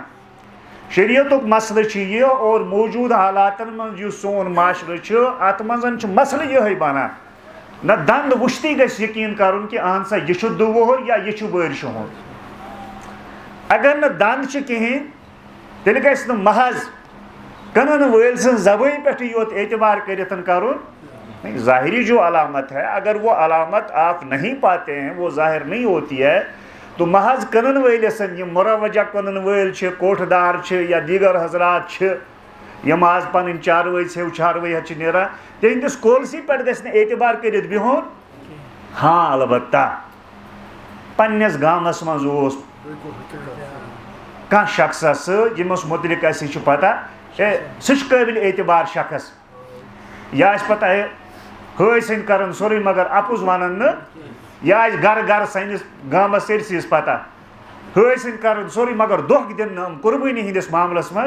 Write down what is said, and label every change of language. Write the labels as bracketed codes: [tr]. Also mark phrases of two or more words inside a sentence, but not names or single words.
[ks] شریعتُک مسلہٕ چھُ یہِ اور موجوٗد حالاتن منٛز یُس سون معاشرٕ چھُ اتھ منٛز چھُ مسلہٕ یِہے بنان نہ دند وٕچھتٕے گژھِ یقیٖن کرُن کہ اہن سا یہِ چھُ دوٚوُہُر یا یہِ چھُ ؤرشہِ ہُنٛد. اگر نہٕ دند چھِ کِہیٖنۍ تیٚلہِ گژھِ نہٕ محض کٕنن وٲلۍ سٕنٛز زبٲنۍ پٮ۪ٹھٕے یوت اعتبار کٔرِتھ کرُن. [ur] ظاہری جو علامت ہے اگر وہ علامت آپ نہیں پاتے ہیں وہ ظاہر نہیں ہوتی ہے تو [ks] محض کٕنن وٲلِس یِم مروجہ کٕنن وٲلۍ چھِ کوٹھٕ دار چھِ یا دیٖگر حضرات چھِ یِم آز پنٕنۍ چاروٲے ژھیٚو چاروٲے ہٮ۪تھ چھِ نیران تِہنٛدِس کولسٕے پٮ۪ٹھ گژھِ نہٕ اعتبار کٔرِتھ بِہُن. ہاں البتہ پننِس گامس منٛز اوس کانٛہہ شخصا سۭتۍ ییٚمِس مُتعلق اَسہِ چھُ پتہ سُہ چھُ قٲبِل اعتبار شخص یا آسہِ پتہ ہٲے سٕنٛدۍ کران سورُے مگر اپُز ونان نہٕ یا آسہِ گرٕ گرٕ سٲنِس گامس سٲرسٕے پتہ ہٲے سٕنٛدۍ کران سورُے مگر دھوکہٕ دِنہٕ نہٕ قربٲنی ہٕنٛدِس معاملس منٛز.